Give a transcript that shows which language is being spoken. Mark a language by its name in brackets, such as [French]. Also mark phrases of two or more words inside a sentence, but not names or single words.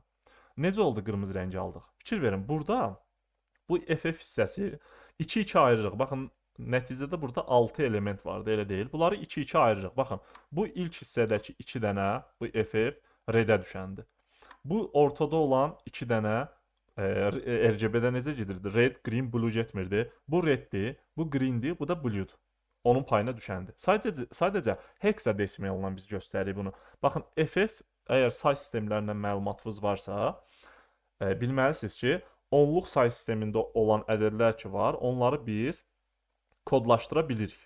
[Azerbaijani] Necə oldu qırmızı rəngi aldıq? Fikir verin, burada bu FF hissəsi 2-2 ayırırıq. Baxın, nəticədə burada 6 element vardı, elə deyil. Bunları 2-2 ayırırıq. Baxın, bu ilk hissədəki 2 dənə, bu FF redə düşəndir. Bu ortada olan 2 dənə RGB-də necə gedirdi? [English] Red, green, blue [Azerbaijani] getmirdi. Bu reddir, bu greendir, bu da blue'dur. Onun payına düşəndir. Sadəcə hexadesimaldan biz göstəririk bunu. Baxın, FF əgər say sistemlərindən məlumatınız varsa, bilməlisiniz ki, onluq say sistemində olan ədədlər ki var, onları biz kodlaşdıra bilirik.